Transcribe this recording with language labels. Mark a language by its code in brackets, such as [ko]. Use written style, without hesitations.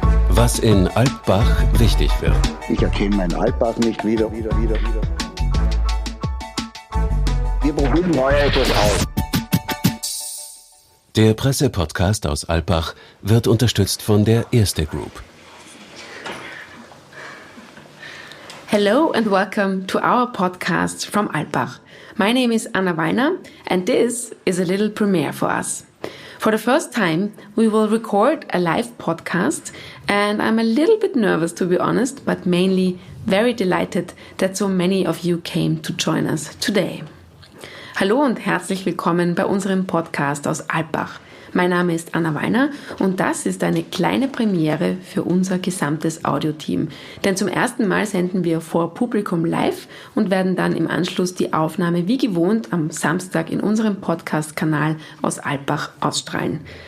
[de] Was in Alpbach wichtig wird. Ich erkenne meinen Alpbach nicht wieder. Wir probieren neu etwas aus. Der Presse-Podcast aus Alpbach wird unterstützt von der Erste Group. [en] Hello and welcome to our podcast from Alpbach. My name is Anna Weiner and this is a little premiere for us. For the first time, we will record a live podcast and I'm a little bit nervous to be honest, but mainly very delighted that so many of you came to join us today. [de] Hallo und herzlich willkommen bei unserem Podcast aus Alpbach. Mein Name ist Anna Weiner und das ist eine kleine Premiere für unser gesamtes Audioteam. Denn zum ersten Mal senden wir vor Publikum live und werden dann im Anschluss die Aufnahme wie gewohnt am Samstag in unserem Podcast-Kanal aus Alpbach ausstrahlen.